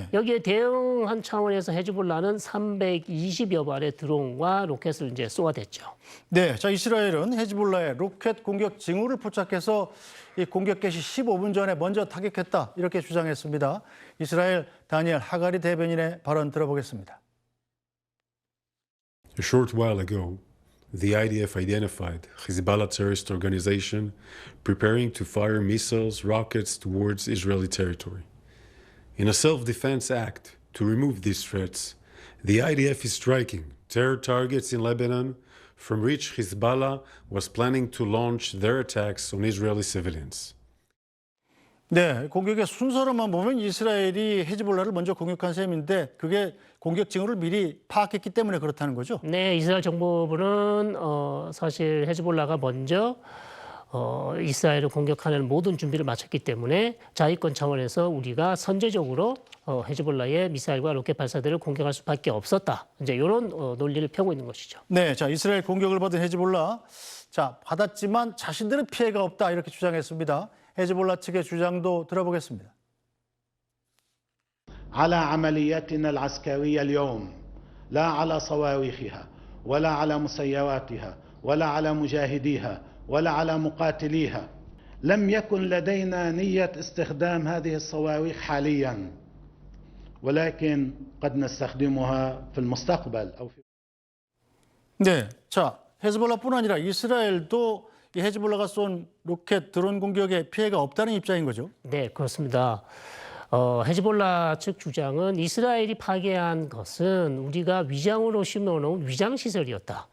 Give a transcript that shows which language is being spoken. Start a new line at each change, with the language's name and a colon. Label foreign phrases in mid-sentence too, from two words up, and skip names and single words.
Korean: 여기에 대응한 차원에서 헤즈볼라는 320여 발의 드론과 로켓을 이제 쏘아댔죠. 네, 자 이스라엘은 헤즈볼라의 로켓 공격 징후를 포착해서 이 공격 개시 15분 전에 먼저 타격했다 이렇게 주장했습니다. 이스라엘 다니엘 하가리 대변인의 발언 들어보겠습니다.
English: A short while ago, the IDF identified Hezbollah terrorist organization preparing to fire missiles, rockets towards Israeli territory. In a self-defense act to remove these threats, the IDF is striking terror targets in Lebanon from which Hezbollah was planning to launch their attacks on Israeli civilians.
Korean: 네, 공격의 순서로만 보면 이스라엘이 헤즈볼라를 먼저 공격한 셈인데 그게 공격 징후를 미리 파악했기 때문에 그렇다는 거죠? 네, 이스라엘 정보부는 사실 헤즈볼라가 먼저 이스라엘을 공격하는 모든 준비를 마쳤기 때문에 자위권 차원에서 우리가 선제적으로 헤즈볼라의 미사일과 로켓 발사대를 공격할 수밖에 없었다. 이제 이런 논리를 펴고 있는 것이죠. 네, 자 이스라엘 공격을 받은 헤즈볼라, 자 받았지만 자신들은 피해가 없다 이렇게 주장했습니다. 헤즈볼라 측의 주장도 들어보겠습니다.
Arabic: على عملياتنا العسكرية اليوم لا على صواريخها ولا على مسيراتها ولا على مجاهديها ولا على مقاتليها لم يكن لدينا نية استخدام هذه الصواريخ حاليا ولكن قد نستخدمها في المستقبل أو في
Korean: 네, 자 헤즈볼라뿐 아니라 이스라엘도 이 헤즈볼라가 쏜 로켓 드론 공격에 피해가 없다는 입장인 거죠? 네, 그렇습니다. 헤즈볼라 측 주장은 이스라엘이 파괴한 것은 우리가 위장으로 심어놓은 위장 시설이었다.